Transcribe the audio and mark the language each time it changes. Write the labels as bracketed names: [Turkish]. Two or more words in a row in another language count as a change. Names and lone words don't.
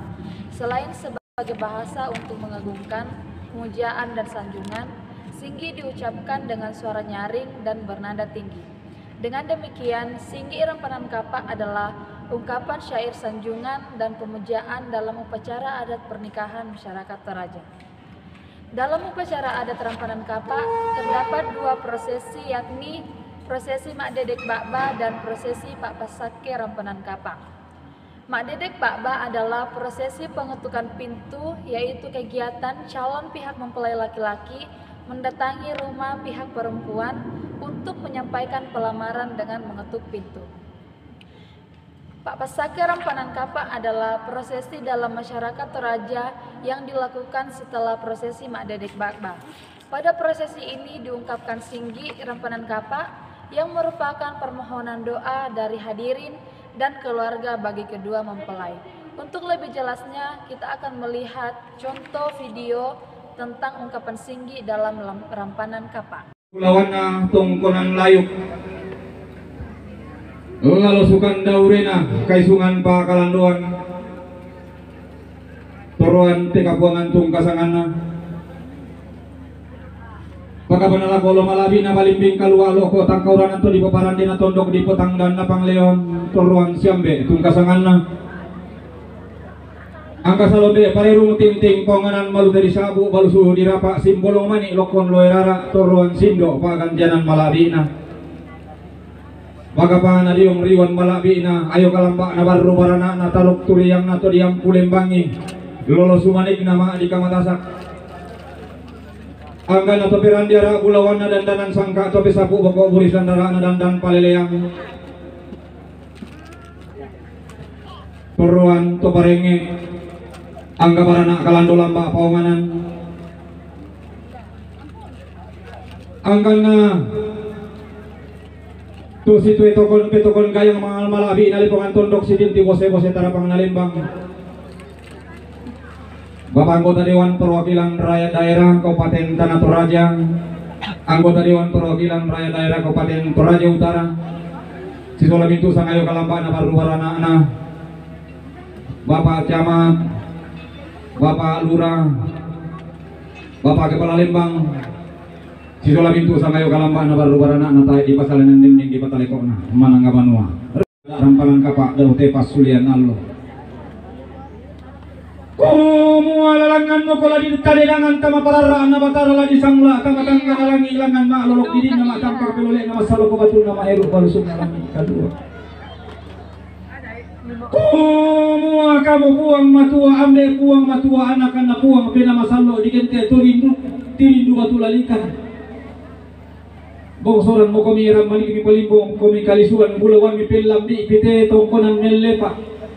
[Indonesian] Selain sebagai bahasa untuk mengagungkan, pemujaan dan sanjungan, Singgi diucapkan dengan suara nyaring dan bernada tinggi. Dengan demikian, Singgi Rampanan Kapa adalah ungkapan syair sanjungan dan pemujaan dalam upacara adat pernikahan masyarakat Toraja. Dalam upacara adat Rampanan Kapa terdapat dua prosesi, yakni prosesi Mak Dedek Bakba dan prosesi Pak Pasake Rampanan Kapa. Mak Dedek Bakba adalah prosesi pengetukan pintu, yaitu kegiatan calon pihak mempelai laki-laki mendatangi rumah pihak perempuan untuk menyampaikan pelamaran dengan mengetuk pintu. Pak Pasake Rampanan Kapa adalah prosesi dalam masyarakat Toraja yang dilakukan setelah prosesi Mak Dedek Bakba. Pada prosesi ini diungkapkan Singgi Rampanan Kapa yang merupakan permohonan doa dari hadirin dan keluarga bagi kedua mempelai. Untuk lebih jelasnya, kita akan melihat contoh video tentang ungkapan singgi dalam rampanan kapa. [Toraja-Sa'dan] Lawanna tongkonan layuk lalu sukan daurena kaisungan pa kalanduan toruan teka buangan tung kasanganna pakabanala kolo malabi na balimbing kalualo ko tangkauran anto di paparan dina tondok di potang dan napang leon toruan siambe tung kasanganna angka salonde parerung ting-ting ponganan malu dari sabu balusu dirapa simbolong mani lokon loerara toruan sindo pagantianan malabina bagapan adiong riwan malabina ayo kalamba na barro barana na talok turiyang na to diam pulembangi lolo sumanik nama di kamatasak angka na to pirandiara bulawan na dandanan sangka to pisapu bako buris dandara na dandan paleleang toruan to parenge angga barana kalando lamba paunganan angkana tu situ petokon gayang mangal malabi nalipungan tondok sidinti bose-bose tarapang nalimbang [Indonesian] Bapak anggota Dewan Perwakilan Rakyat Daerah Kabupaten Tanah Toraja, anggota Dewan Perwakilan Rakyat Daerah Kabupaten Toraja Utara, [Toraja-Sa'dan] Sisola Bintu Sangayo Kalamba na baru warana [Indonesian] Bapak Camat, Bapak Lurah, Bapak Kepala Lembang, [Toraja-Sa'dan] Sisola Bintu Sangayo Kalamba na baru warana na tayo di pasalan ng dinding di patalikok na manangga banua. Rampalan kapa daw tepas sulian allo. Kumu alalangan mo kola di kadedangan tama pararaan na batara lagi sangla tanga-tanga na lang ilangan maalolok di din na matampak pilulek na masalo ko batul na maero balusog na lang kadua. Kumu kamu puang matua amde puang matua anak na puang pinamasalo di gente tirindu batulalikan. Bongsoran mo kumiram maliki palimbong kumi kalisuan bulawan mi pilambi pite tongkonan nelepa.